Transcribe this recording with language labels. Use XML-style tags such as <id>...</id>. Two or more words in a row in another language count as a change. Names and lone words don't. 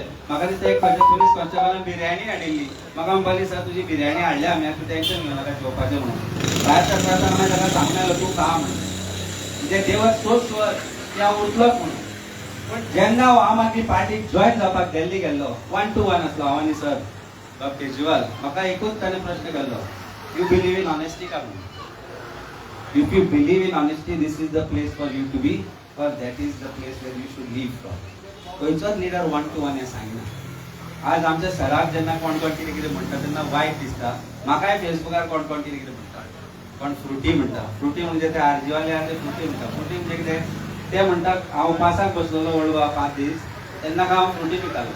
<kok>म्हाका दिसता एक खंयच्या पुलीस कॉन्स्टेबलान बिर्याणी हाडिल्ली. म्हाका म्हणपाली सर तुजी बिर्याणी हाडल्या आमी, तूं टेन्शन घेवं नाका जेवपाचें म्हणून. भायर सरता मागीर ताका सांगलें तूं खा म्हणून. म्हणजे देवस सोच स्वर की हांव उरतलोच म्हणून. पण जेन्ना हांव आम आदमी पार्टीक जॉयन जावपाक दिल्ली गेल्लो, 1 to 1 आसलो हांव आनी सर डॉ. केजरीवाल, म्हाका एकूच ताणें प्रश्न केल्लो,</kok> <en>You believe in honesty</en> <kok>काय म्हणून.</kok> <en>If you believe in honesty this is the place for you to be, or that is the place where you should live from.</en> <kok>खंयचोच लिडर 1 to 1 हें सांगना. आज आमच्या सराक जेन्ना कोण कोण कितें कितें म्हणटा तेन्ना वायट दिसता. म्हाकाय फेसबुकार कोण कोण कितें कितें म्हणटा, कोण फ्रुटी म्हणटा. फ्रुटी म्हणजे ते आरजीवाले आहा ते फ्रुटी म्हणटा. फ्रुटी म्हणजे कितें ते म्हणटात हांव उपासाक बसलोलो वळवा 5 दीस, तेन्ना हांव फ्रुटी पितालो.</kok>